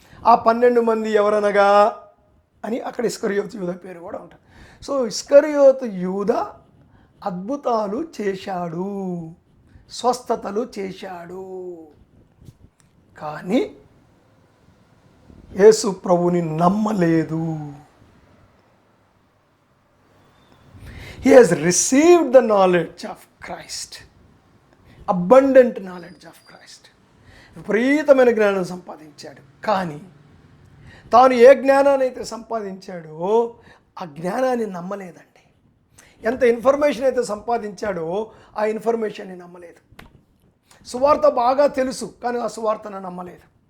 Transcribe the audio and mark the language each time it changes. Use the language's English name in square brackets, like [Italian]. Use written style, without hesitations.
[Telugu] ఆ 12 మంది ఎవరనగా అని అక్కడ ఇస్కరియోతు యూదా పేరు కూడా ఉంటుంది. సో ఇస్కరియోతు యూదా అద్భుతాలు చేశాడు, స్వస్థతలు చేశాడు, కానీ యేసు ప్రభుని నమ్మలేదు. [English] He has received the knowledge of Christ, abundant knowledge of Christ. [Telugu] విపరీతమైన జ్ఞానం సంపాదించాడు, కానీ తాను ఏ జ్ఞానాన్ని అయితే సంపాదించాడో ఆ జ్ఞానాన్ని నమ్మలేదండి. ఎంత ఇన్ఫర్మేషన్ అయితే సంపాదించాడో ఆ ఇన్ఫర్మేషన్ని నమ్మలేదు. సువార్త బాగా తెలుసు, కానీ ఆ సువార్తను నమ్మలేదు.